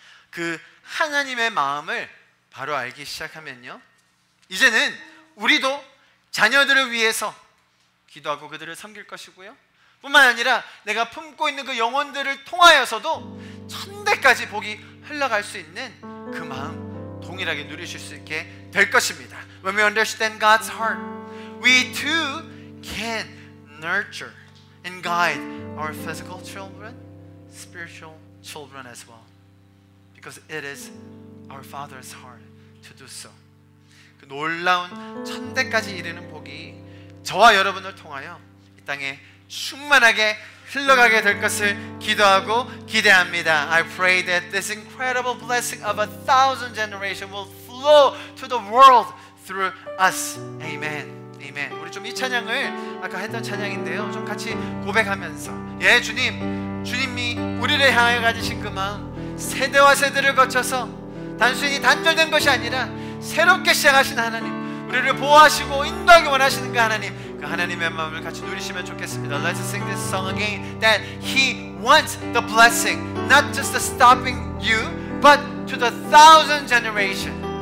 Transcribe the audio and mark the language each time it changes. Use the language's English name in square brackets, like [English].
[Korean] 그 하나님의 마음을 바로 알기 시작하면요, 이제는 우리도 자녀들을 위해서 기도하고 그들을 섬길 것이고요, 뿐만 아니라 내가 품고 있는 그 영혼들을 통하여서도 천대까지 복이 흘러갈 수 있는 그 마음 동일하게 누리실 수 있게 될 것입니다. [English] When we understand God's heart, we too can nurture and guide our physical children, spiritual children as well. Because it is our Father's heart to do so. [Korean] 그 놀라운 천대까지 이르는 복이 저와 여러분을 통하여 이 땅에 충만하게 흘러가게 될 것을 기도하고 기대합니다. [English] I pray that this incredible blessing of 1,000 generation will flow to the world through us. Amen. Amen. [Korean] 우리 좀 이 찬양을 아까 했던 찬양인데요, 좀 같이 고백하면서, 예 주님, 주님이 우리를 향해 가지신 그 마음, 세대와 세대를 거쳐서 단순히 단절된 것이 아니라 새롭게 시작하신 하나님, 우리를 보호하시고 인도하기 원하시는 그 하나님, 그 하나님의 마음을 같이 누리시면 좋겠습니다. [English] Let's sing this song again. That He wants the blessing, not just the stopping you, but to the 1,000 generation.